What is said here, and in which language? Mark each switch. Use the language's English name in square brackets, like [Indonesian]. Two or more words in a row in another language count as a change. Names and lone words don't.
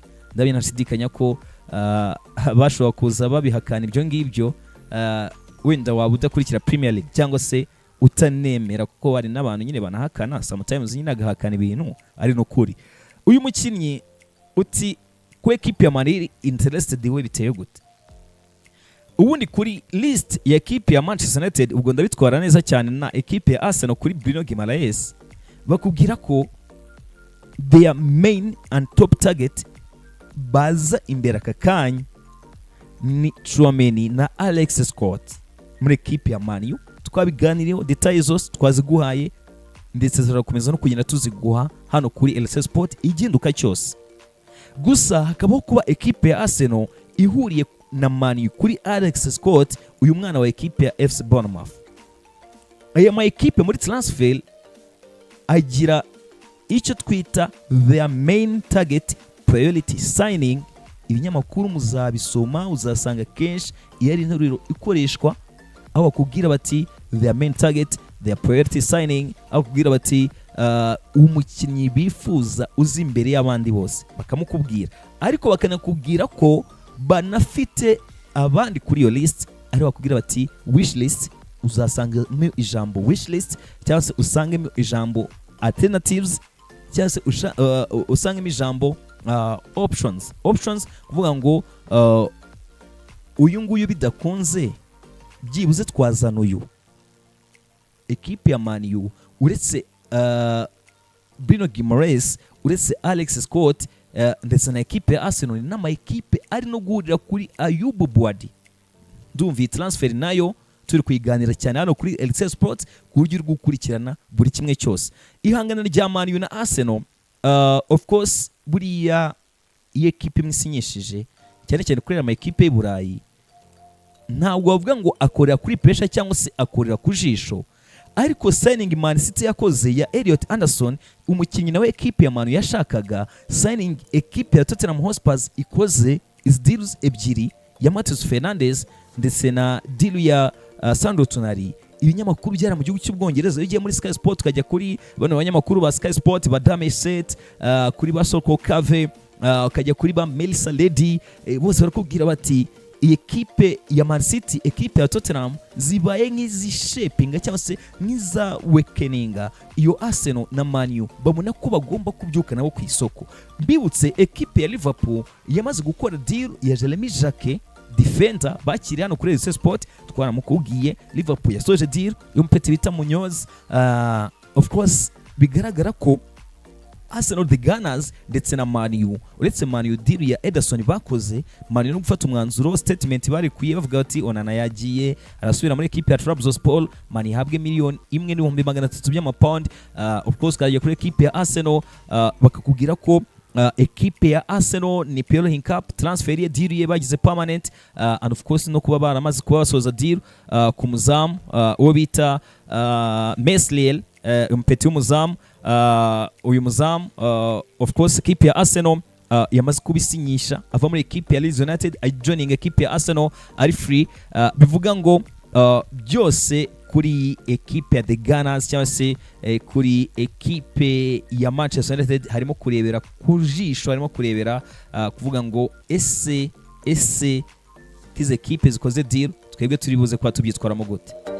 [Kinyarwanda] Ndabona nashidikanya ko bashobora kuza babihakana ibyo ngibyo, wenda waba udakurikira Premier League cyangwa se utanemera, kuko bari n'abantu nyine banahakana sometimes nyine agahakana ibintu ari no kuri. Uyu mukinnyi uti ku equipe ya Man interested we biteye gute? Ubundi kuri list ya equipe ya Manchester United ubwo ndabitwara neza cyane na equipe ya Arsenal kuri Bruno Guimaraes, bakubwira ko [English] their main and top target [Kinyarwanda] baza imbere aka kanya ni Tchouaméni na Alex Scott muri equipe ya Man U. Twabiganiriyeho details zose twaziguhaye ndetse zirakomeza no kugenda tuziguha hano kuri LC Sport iginduka cyose. Gusa hakabaho kuba equipe ya Arsenal ihuriye na Man U kuri Alex Scott, uyu mwana wa equipe ya FC Bournemouth. Aya ma equipe muri transfer agira icyo twita [English] their main target priority signing. [Kinyarwanda] Ibinyamakuru muzabisoma uzasanga kenshi iyo ari interuro ikoreshwa, aho bakubwira bati [English] their main target, their priority signing, [Kinyarwanda] aho bakubwira bati umukinnyi bifuza uzi imbere y'abandi bose bakamukubwira, ariko bakanakubwira ko banafite abandi kuri iyo list, ari bakubwira bati [English] wish list. [Kinyarwanda] Uzasangamo ijambo [English] wish list [Kinyarwanda] cyangwa se usangemo ijambo alternatives cyangwa se usangemo ijambo options, kuvuga ngo uyu nguyu bidakunze byibuze twazana uyu. Equipe ya Man U uretse Bruno Guimaraes, uretse Alex Scott ndetse na equipe ya Arsenal n'ama equipe ari no guhurira kuri Ayubu Bouadi. Ndumva iyi transfer nayo turi kuyiganira cyane hano kuri LC Sport ku buryo uri gukurikirana buri kimwe cyose. Ihangana rya Man U na Arsenal, [English] of course [Kinyarwanda] buriya iyi equipe imwisinyishije cyane cyane kuri ama equipe y'u Burayi, ntabwo bavuga ngo akorera kuri pressure cyangwa se akorera ku jisho, ariko signing Man City yakoze ya Elliot Anderson, umukinnyi nawe equipe ya Man U yashakaga, signing equipe ya Tottenham Hotspur ikoze [English] is deals [Kinyarwanda] ebyiri ya Matheus Fernandes ndetse na deal ya Sandro Tonali. Ibinyamakuru byara mu gihugu cy'Ubwongereza bigiye muri Sky Sport, kajya kuri bano banyamakuru ba Sky Sport ba Dame Set, kuri ba Soko Cave, kajya kuri ba Melissa Lady, bose barakubwira bati iyi equipe ya Man City, equipe ya Tottenham zibaye nk'izishapinga cyangwa se nk'iza weakeninga iyo Arsenal na Man U, babona ko bagomba kubyuka nabo ku isoko. Mbibutse equipe ya Liverpool yamaze gukora deal ya Jeremy Jacquet, defender bakiri hano kuri LC Sport, twaramukubwiye Liverpool yasoje deal y'umpete bita Munoz. [English] Of course [Kinyarwanda] bigaragara ko Arsenal, the Gunners ndetse na Man U. Uretse Man U deal ya Ederson bakoze, Man U no gufata umwanzuro statement bari kuye bavuga bati Onana yagiye arasubira muri equipe ya Trabzonspor, Man ihabwe miliyoni 1.300 by'amapound. [English] Of course [Kinyarwanda] kagiye kuri equipe ya Arsenal, bakakubwira ko equipe ya Arsenal ni Pierre Hincap transfer ye deal ye bagize permanent, [English] and of course [Kinyarwanda] no kuba baramaze kuba basoza deal ku muzamu uwo bita Mesliel, umpeti w'umuzamu. Uyu muzamu [English] of course [Kinyarwanda] equipe ya Arsenal yamaze kubisinyisha ava muri equipe ya Leeds United joining equipe ya Arsenal ari free. Bivuga ngo byose kuri equipe ya The Gunners cyangwa se kuri equipe ya Manchester United harimo kurebera ku jisho, harimo kurebera kuvuga ngo ese izi equipe zikoze deal twebwe turi buze kwa tubyitwaramo gute.